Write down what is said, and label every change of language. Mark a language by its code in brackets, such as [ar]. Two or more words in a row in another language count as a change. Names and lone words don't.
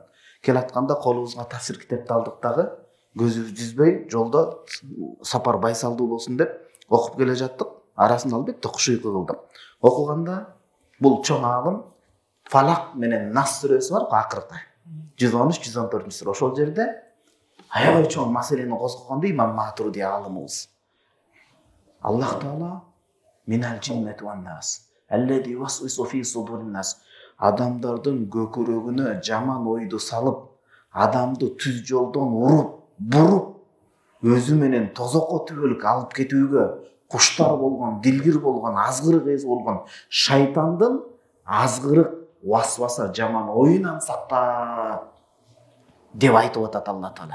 [ky] Келатканда колубузга тафсир китепти алдык дагы, көзүбүз жүзбөй жолдо сапар байсалдуу болсун деп окуп келе жаттык. Арасында албетте куш уйку кылдым. Окуганда бул чоң аалым Фалак менен Нас сүрөсү бар, акыркы 113-114 сүрө. Ошол жерде аябай чоң маселени козгогондо Имам Матуриди аалымыбыз Аллах Таала [ar] من الجنة والناس الذي يوسوس في صدور الناس, [ky] адамдардын көкүрөгүнө жаман ойду салып, адамды түз жолдон буруп, өзү менен тозокко түгөлүк алып кетүүгө куштар болгон, дилгир болгон, азгырык эз болгон шайтандын азгырык васваса жаман оюнан сакта деп айтып атат Алла Таала.